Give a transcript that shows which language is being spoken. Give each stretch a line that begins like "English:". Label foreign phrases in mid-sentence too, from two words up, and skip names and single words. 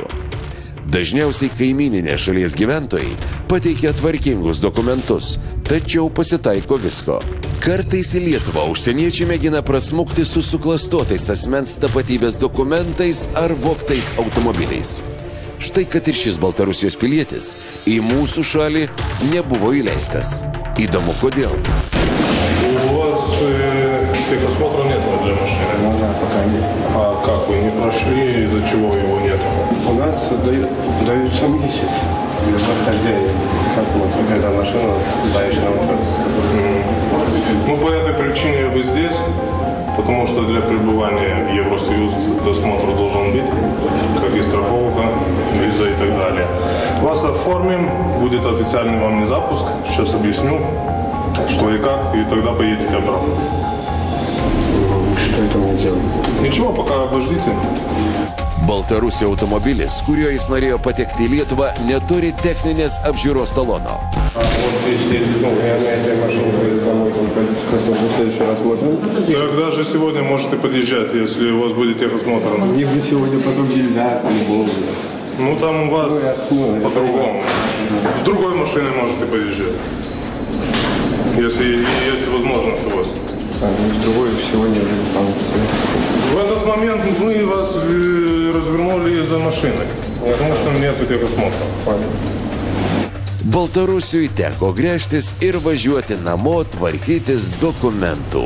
Lithuanian: Dažniausiai kaimyninės šalies gyventojai pateikia tvarkingus dokumentus, tačiau pasitaiko visko. Kartais į Lietuvą užsieniečiai mėgina prasmukti su suklastotais asmens tapatybės dokumentais ar vogtais automobiliais. Štai kad ir šis Baltarusijos pilietis į mūsų šalį nebuvo įleistas. Įdomu, kodėl.
Russian: У вас техосмотра нет для машины? Пока нет. А как, вы не прошли, из-за чего его нет? У нас даются месяц. Без прохождения. Как вот когда машина ставишь на вопрос. Ну, по этой причине вы здесь, потому что для пребывания в Евросоюз досмотр должен быть, как и страховка, виза и так далее. Вас оформим, будет официальный вам запуск, сейчас объясню, что и как, и тогда поедете обратно. Что это мне делать? Ничего, пока обождите.
Lithuanian: Baltarusio automobilis, kuriuo jis norėjo patekti į Lietuvą, neturi techninės apžiūros talono.
Russian: Тогда же сегодня можете подъезжать, если у вас будет техосмотр. Нигде сегодня потом нельзя, Ну, там у вас по-другому. С другой машиной можете подъезжать. Если есть возможность у вас. С другой сегодня В этот момент мы вас развернули за машиной, потому что нету техосмотра.
Lithuanian: Baltarusiui teko gręžtis ir važiuoti namo tvarkytis dokumentų.